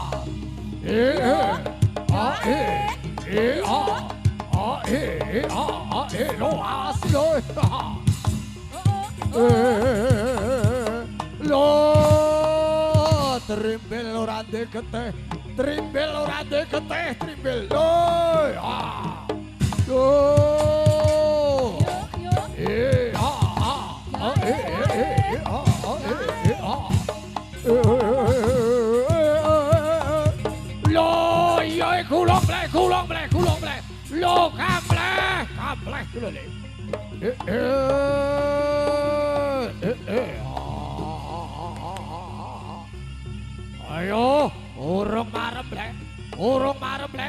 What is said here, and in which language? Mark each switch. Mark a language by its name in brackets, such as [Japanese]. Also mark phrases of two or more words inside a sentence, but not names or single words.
[Javanese] Lo, trimbel ora ndek getih, trimbel ora ndek getih, trimbel lo. Lo. Lo, iya kulong bleh. Lo kambleh dulu le. Ayo, urung marem bleh.